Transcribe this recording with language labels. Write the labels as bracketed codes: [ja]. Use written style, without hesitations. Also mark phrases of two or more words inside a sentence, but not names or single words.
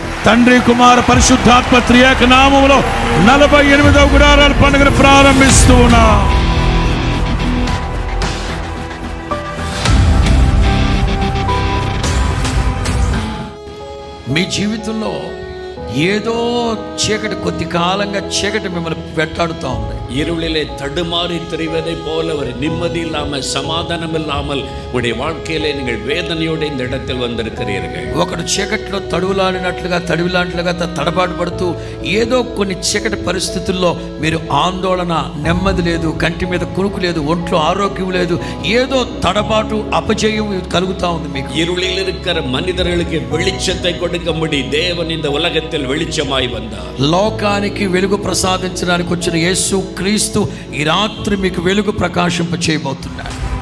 [te] తండ్రి కుమార పరిశుద్ధాత్మ త్రియేక నామములో 48వ గుడారాల పండుగను ప్రారంభిస్తూ ఉన్నా. మీ జీవితంలో ஏதோ చీకటి కొద్ది కాలంగా చీకటి మిమ్మల్ని వెంటాడుతూ ఉంది. [ta] இருளிலே தடுமாறி திரிவதை போல ஒரு நிம்மதி இல்லாமல் சமாதானம் இல்லாமல் உடைய வாழ்க்கையிலே நீங்கள் வேதனையோடு இந்த இடத்தில் வந்திருக்கிறீர்கள். [te] ఒకడు చీకటిలో తడివిలాంటిగా తడబాటు పడుతూ ఏదో కొన్ని చీకటి పరిస్థితుల్లో మీరు ఆందోళన, నెమ్మది లేదు, కంటి మీద కునుకు లేదు, ఒంట్లో ఆరోగ్యం లేదు, ఏదో తడబాటు, అపజయం కలుగుతా ఉంది మీకు. [ta] இருளில் இருக்கிற மனிதர்களுக்கு வெளிச்சத்தை கொடுக்கும்படி தேவன் இந்த உலகத்தில் வெளிச்சமாய் வந்தார். [te] లోకానికి వెలుగు ప్రసాదించడానికి వచ్చిన యేసు క్రీస్తు ఈ రాత్రి మీకు వెలుగు ప్రకాశింప చేయబోతున్నాడు.